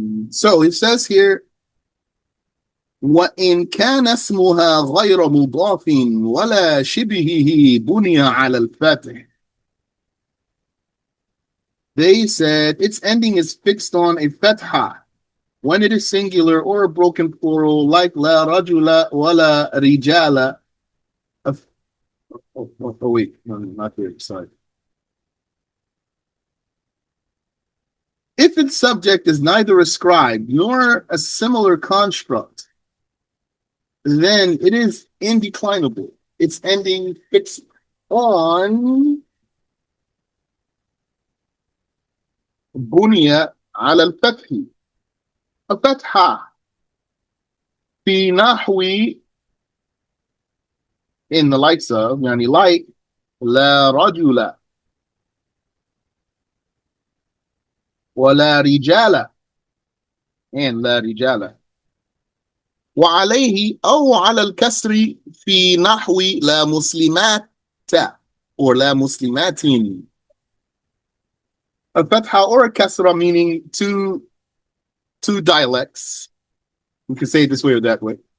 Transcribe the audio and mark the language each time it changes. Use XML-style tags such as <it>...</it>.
<en>So it says here,</en> <ar>وإن كان اسمها غير مضاف ولا شبهه بني على الفتح.</ar> <en>They said its ending is fixed on a fatha when it is singular or a broken plural, like la rajula wala rijala. Wait, no, not here. Sorry. If its subject is neither ascribed nor a similar construct, then it is indeclinable. Its ending fixed on</en> <ar>بني على الفتح. الفتحة في نحو</ar> <en>in the likes of</en> <ar>يعني</ar> <en>like</en> <ar>لا رجل ولا رجال</ar> <en>and</en> <ar>لا رجال وعليه أو على الكسر في نحو لا مسلمات</ar> <en>or</en> <ar>لا مسلمات.</ar> <en>A fatha or a kasra, meaning two dialects. You can say it this way or that way.</en>